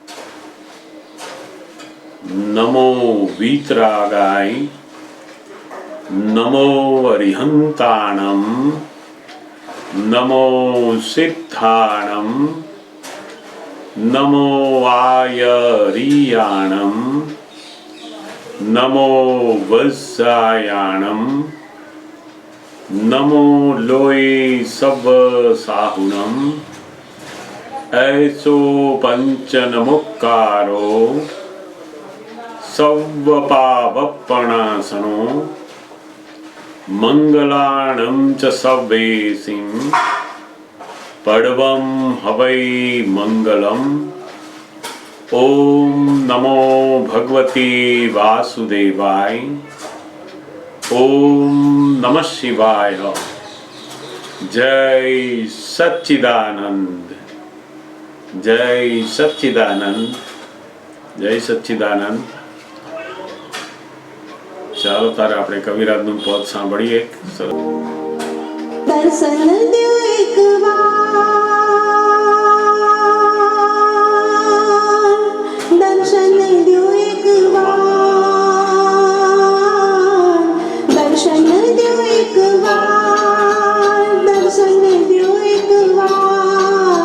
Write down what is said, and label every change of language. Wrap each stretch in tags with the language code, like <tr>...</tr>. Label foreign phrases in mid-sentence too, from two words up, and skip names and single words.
<pra>નમો વીતરાગાય, નમો અરિહંતાણમ, નમો સિદ્ધાણમ, નમો આયરિયાણમ, નમો વત્સાયાણમ, નમો લોય સવ સાહુણમ. ऐसो पंचनमुक्कारो सव्वपावप्पणासनो मंगलाणं च सव्वेसिं पडवं हवै मंगलम.</pra> <sa>ओम नमो भगवते वासुदेवाय. ओम नमः शिवाय. जय सच्चिदानंद, जय सच्चिदानंद, जय सच्चिदानंद.</sa> <gu>ચાલો તારે આપણે કવિરાજનું પદ સાંભળીએ.</gu> <hi>दर्शन दो एक बार, दर्शन दो एक बार, दर्शन दो एक बार, दर्शन दो एक बार.</hi>